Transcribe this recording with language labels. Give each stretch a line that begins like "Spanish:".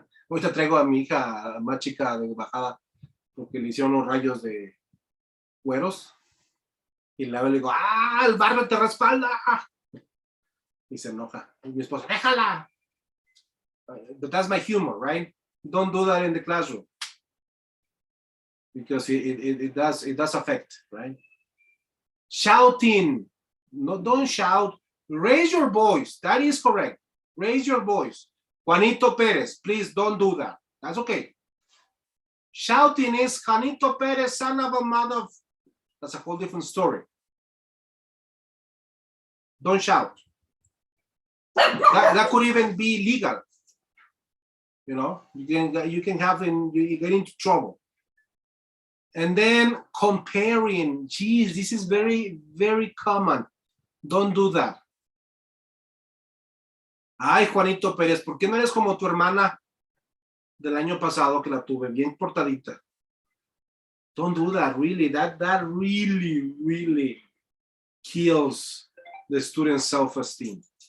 Spanish: Ahorita traigo a mi hija más chica de bajada porque le hicieron unos rayos de güeros y le digo, el barrio te respalda. Y se enoja. Y mi esposa, déjala.
English: But that's my humor, right? Don't do that in the classroom. Because it does affect, right? Shouting. No, don't shout. Raise your voice. That is correct. Raise your voice. Juanito Perez, please don't do that. That's okay. Shouting is Juanito Perez, son of a mother. That's a whole different story. Don't shout. That could even be legal. You know, you can have you get into trouble. And then comparing, geez, this is very, very common. Don't do that.
Spanish: Ay, Juanito Pérez, ¿por qué no eres como tu hermana del año pasado que la tuve bien portadita?
English: Don't do that, really. That really, really kills the student's self-esteem.